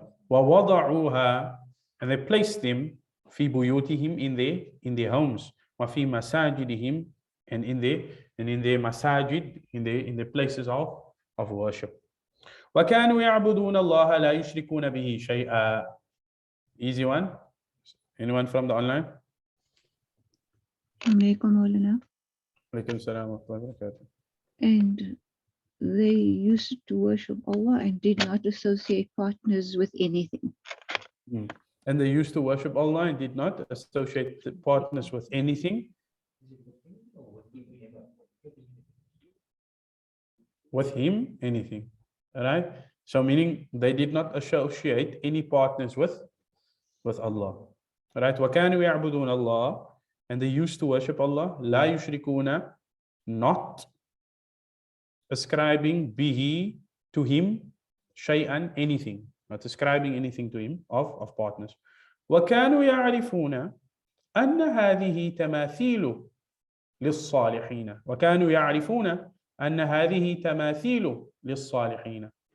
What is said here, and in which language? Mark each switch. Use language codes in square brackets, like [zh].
[ar] ووضعوها, [en] and they placed them [ar] في بيوتهم, [en] in their homes, [ar] وفي مساجدهم, [en] and in their masajid, in the places of worship. [ar] وكانوا يعبدون الله لا يشركون به شيئا. [en] Easy one. Anyone from the online? [ar] Alaikum salam wa rahmatullahi wa barakatuh. [en] And they used to worship Allah and did not associate partners with anything. And they used to worship Allah and did not associate partners with anything. With him, anything. All right. So meaning they did not associate any partners with Allah. All right. [ar] وَكَانُوا يَعْبُدُونَ اللَّهَ. [en] and they used to worship Allah, [ar] لا يشركون, [en] not ascribing bihi, to him, shay'an, anything, not ascribing anything to him of partners. [ar] وكانوا يعرفون أن هذه تماثيل للصالحين. وكانوا يعرفون أن هذه تماثيل للصالحين.